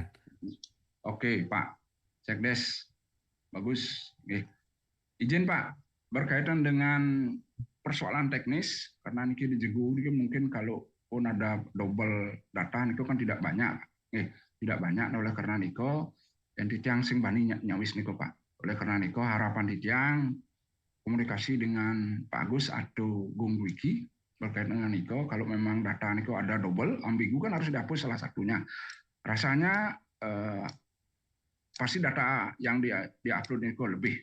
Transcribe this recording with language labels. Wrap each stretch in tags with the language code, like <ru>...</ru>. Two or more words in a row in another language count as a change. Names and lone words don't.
<id>Oke Pak, Sekdes. Bagus. Oke. Izin Pak, berkaitan dengan persoalan teknis, karena ini di Jegu ini mungkin kalau pun ada double data itu kan tidak banyak. Tidak banyak oleh karena niko yang</id> <ban>ditiang sing bani nyawis niko</ban> <id>Pak. Oleh karena niko harapan ditiang komunikasi dengan Pak Agus atau Gung Wiki berkaitan dengan niko kalau memang data niko ada double ambigu kan harus dihapus salah satunya. Rasanya pasti data yang di-upload niko lebih.</id>